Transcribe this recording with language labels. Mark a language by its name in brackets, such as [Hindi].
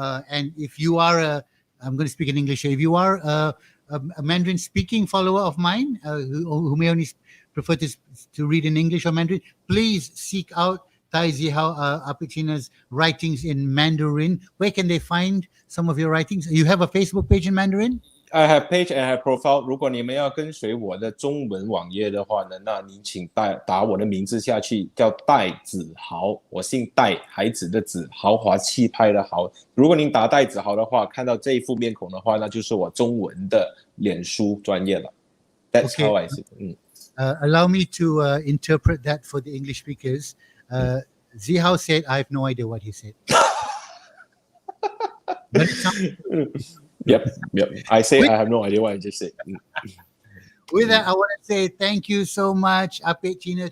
[English] And if you are I'm going to speak in English here. If you are a Mandarin speaking follower of mine, who may only prefer to read in English or Mandarin, please seek out Tai Zihao, APEK Cina's writings in Mandarin. Where can they find some of your writings? You have a Facebook page in Mandarin? I have page and I have profile. [Chinese] 如果你们要跟随我的中文网页的话呢，那你请打我的名字下去，叫戴子豪，我姓戴，孩子的子，豪华气派的豪。如果您打戴子豪的话，看到这一副面孔的话，那就是我中文的脸书专业了。 [English] That's how I see it. Allow me to interpret that for the English speakers. Zihao said, I have no idea what he said. But it sounds Yep. I say I have no idea what I just said. With that, I want to say thank you so much, APEK Cina.